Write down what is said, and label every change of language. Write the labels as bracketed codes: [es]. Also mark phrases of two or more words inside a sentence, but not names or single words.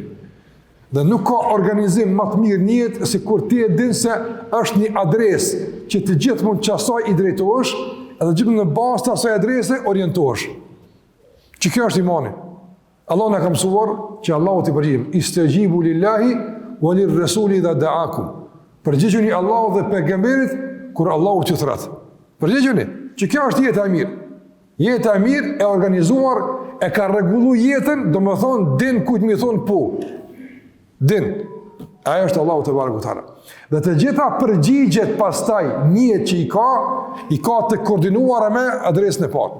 [sq] Dhe nuk ka organizim më të mirë në jetë se kur ti e din se është një adresë që të gjithmonë çasaj i drejtohesh, edhe gjithmonë në bazë të asaj adrese orientohesh. Që kjo është imani. Allah na ka mësuar që Allahu t'i përgjigjemi. [ar] استجيبوا لله وللرسول إذا دعاكم. [sq] Përgjigjuni Allahut dhe pejgamberit kur Allahu t'ju thret. Përgjigjuni, që kjo është jeta e mirë. Jeta e mirë e organizuar, e ka rregulluar jetën, domethënë din kujt më thon po. Din. Ajo është Allahu [ar] تبارك وتعالى. [sq] Dhe të gjitha përgjigjet pastaj njët që i ka të koordinuara me adresën e parë.